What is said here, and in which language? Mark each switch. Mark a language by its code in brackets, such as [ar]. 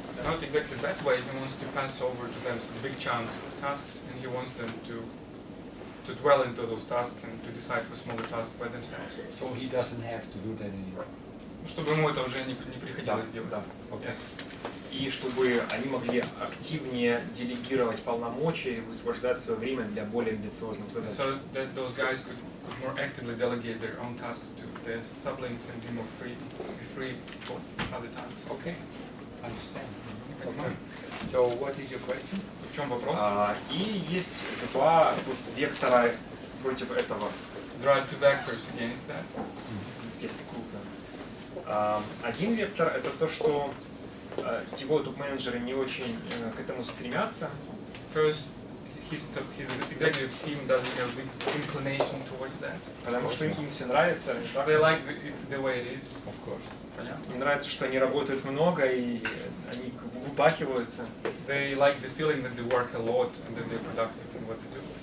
[en] Not exactly that way. He wants to pass over to them some big chunks of tasks, and he wants them to dwell into those tasks and to decide for smaller tasks by themselves. So he doesn't have to do that anymore. [ru] Чтобы ему это уже не приходилось делать. Да. [en] Yes. [ru] И чтобы они могли активнее делегировать полномочия и высвобождать свое время для более амбициозных задач. [en] So that those guys could more actively delegate their own tasks to their sublinks and be free for other tasks. Okay, understand. [ru] Понимаю? [en] So what is your question? [ru] В чем вопрос? И есть два вектора против этого, [en] There are two vectors against that. [ru] если крупно. Один вектор — это то, что его топ-менеджеры не очень к этому стремятся. [en] First, his executive team doesn't have big inclination towards that. [ru] Потому что им все нравится. [en] They like it the way it is. Of course. [ru] Понятно? Им нравится, что они работают много и они выпахиваются. [en] They like the feeling that they work a lot and that they're productive in what they do.